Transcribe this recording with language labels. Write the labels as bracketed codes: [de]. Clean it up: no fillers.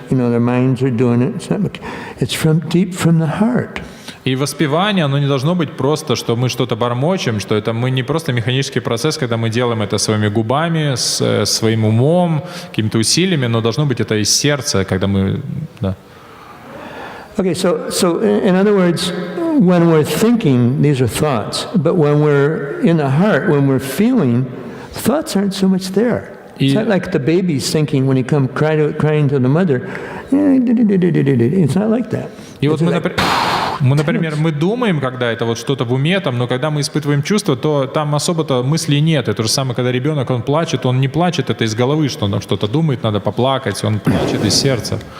[en] You know, their minds are doing it. It's from deep from the heart. [ru] И воспевание, оно не должно быть просто, что мы что-то бормочем, что это мы не просто механический процесс, когда мы делаем это своими губами, своим умом, какими-то усилиями, но должно быть это из сердца, когда мы... Да. [en] Okay, so in other words, when we're thinking, these are thoughts, but when we're in the heart, when we're feeling, thoughts aren't so much there. It's not like the baby's thinking when he comes crying to the mother. It's not like that. [ru] И вот мы, например, мы думаем, когда это вот что-то в уме, там, но когда мы испытываем чувства, то там особо-то мыслей нет. Это то же самое, когда ребенок, он плачет, он не плачет, это из головы, что он что-то думает, надо поплакать, он плачет из сердца.